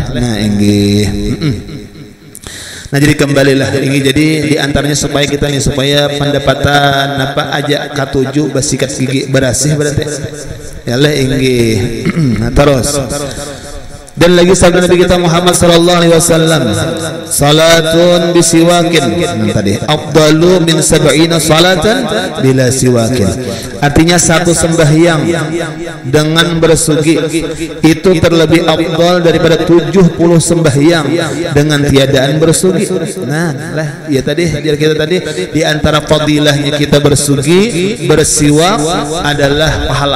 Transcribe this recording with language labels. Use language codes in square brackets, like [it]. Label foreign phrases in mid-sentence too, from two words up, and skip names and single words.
[bjn] Nah inggih. Nah jadi kembalilah ini, jadi diantaranya supaya kita nih supaya pendapatan apa aja katuju basikat gigi berasih berarti. Ya leh inggih. Nah terus. Dan lagi sabda Nabi kita Muhammad [ar] صلى الله عليه وسلم, صلاة بسواك, [bjn] tadi [ar] أفضل من 70 صلاة بلا سواك. [ms] Artinya satu sembahyang dengan bersugi itu terlebih afdal daripada 70 sembahyang dengan tiadaan bersugi. [bjn] Nah, lah ya tadi kita tadi di antara fadilahnya kita bersugi, bersiwak adalah pahala.